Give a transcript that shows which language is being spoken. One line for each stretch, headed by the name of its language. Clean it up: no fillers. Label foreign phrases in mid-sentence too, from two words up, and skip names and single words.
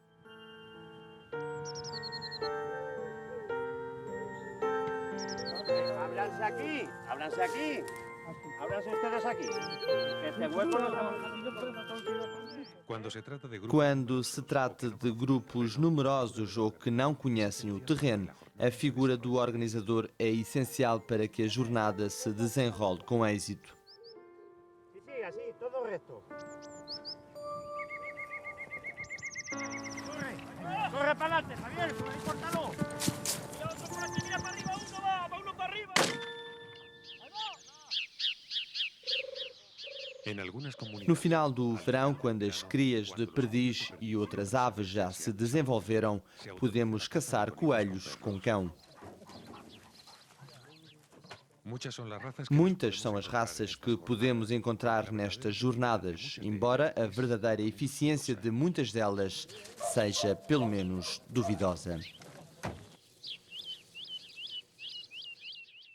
Spanish: Ábranse aqui, ábranse aqui. Ábranse ustedes aqui. Este hueco no
Portuguese: Quando se trata de grupos numerosos ou que não conhecem o terreno, a figura do organizador é essencial para que a jornada se desenrole com êxito.
Spanish: Sí, así, todo recto. Corre, corre para adelante, Javier, por ahí córtalo. Mira otro por aquí, mira para arriba, va uno para arriba.
Portuguese: No final do verão, quando as crias de perdiz e outras aves já se desenvolveram, podemos caçar coelhos com cão. Muitas são as raças que podemos encontrar nestas jornadas, embora a verdadeira eficiência de muitas delas seja, pelo menos, duvidosa.